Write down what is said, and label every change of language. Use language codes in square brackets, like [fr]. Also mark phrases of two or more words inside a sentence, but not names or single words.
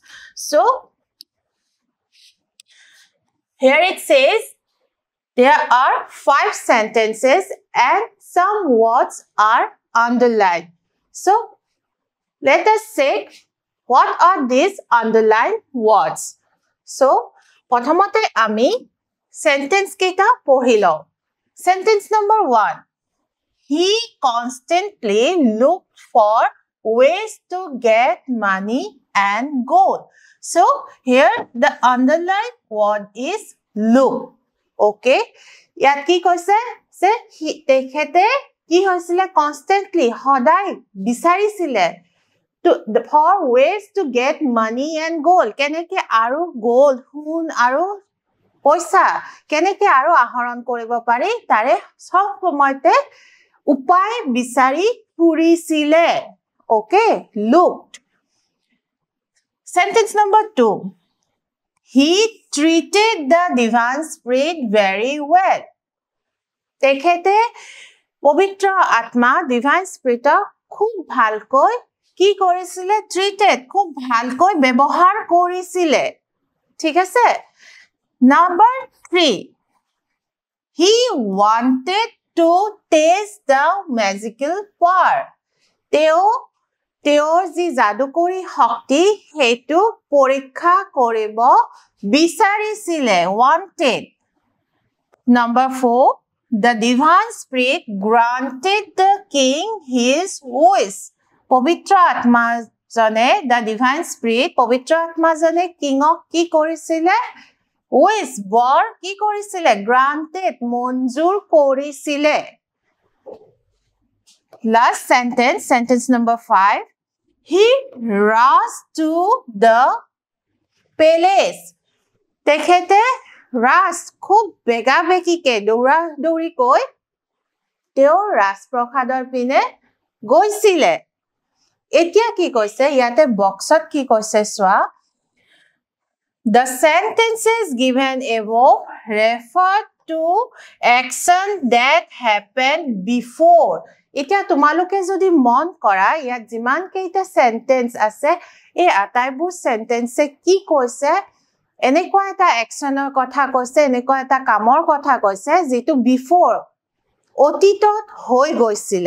[en] So, here it says, there are 5 sentences and some words are underlined. So, let us check what are these underlined words. So, [as] প্ৰথমতে আমি sentence কেইটা পঢ়ি লওঁ. [en] Sentence number 1. He constantly looked for ways to get money and gold. So, here the underlined word is look. [as] Okay? ইয়াত কি কৈছে? যে তেখেতে কি হৈছিলে constantly সদায় বিচাৰিছিলে [en] for ways to get money and gold. [as] কেনেকে আৰু gold, সোণ আৰু পইচা কেনেকে আৰু আহৰণ কৰিব পাৰি তাৰে সব সময়তে উপায় বিচাৰি ফুৰিছিলে. [en] Okay, looked. Sentence number 2. He treated the divine spirit very well. [as] তেখেতে পবিত্ৰ আত্মা [en] divine spirit [as] খুব ভালকৈ কি কৰিছিলে? Treated, খুব ভালকৈ ব্যৱহাৰ কৰিছিলে. ঠিক আছে? [en] Number 3. He wanted to taste the magical power. [as] তেওঁৰ যি যাদুকৰী শক্তি সেইটো পৰীক্ষা কৰিব বিচাৰিছিলে. [en] Wanted. Number 4. The divine spirit granted the king his wish. [as] পবিত্ৰ আত্মাজনে, [en] the divine spirit, [as] পবিত্ৰ আত্মাজনে কিঙক কি কৰিছিলে? Wish, বৰ কি কৰিছিলে? Granted, মঞ্জুৰ কৰিছিলে. [en] Last sentence, sentence number 5. He rushed to the palace. [as] তেখেতে rush, খুব বেগা বেগিকে দৌৰা দৌৰিকৈ তেওঁ ৰাজপ্ৰসাদৰ পিনে গৈছিলে. এতিয়া কি কৈছে? ইয়াতে বক্সত কি কৈছে চোৱা? [en] The sentences given above refer to action that happened before. [as] এতিয়া তোমালোকে যদি মন কৰা ইয়াত যিমান কেইটা সেন্টেন্স আছে এই আটাইবোৰ সেন্টেন্সে কি কৈছে? এনেকুৱা এটা একচনৰ কথা কৈছে, এনেকুৱা এটা কামৰ কথা কৈছে যেটো বিফোৰ অতীতত হৈ গৈছিলে.